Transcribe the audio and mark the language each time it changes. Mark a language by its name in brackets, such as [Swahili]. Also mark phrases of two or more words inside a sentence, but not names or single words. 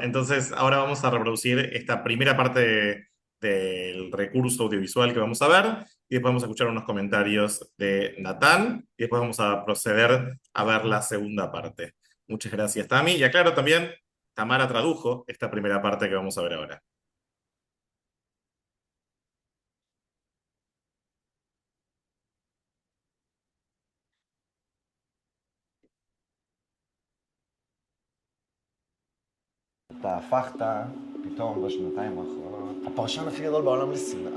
[Spanish] Entonces, ahora vamos a reproducir esta primera parte del recurso audiovisual que vamos a ver y después vamos a escuchar unos comentarios de Natán y después vamos a proceder a ver la segunda parte. Muchas gracias, Tami. Y aclaro también, Tamara tradujo esta primera parte que vamos a ver ahora. [Hebrew] אתה הפכת פתאום בשנתיים האחרונות הפרשן הכי גדול בעולם לשנאה.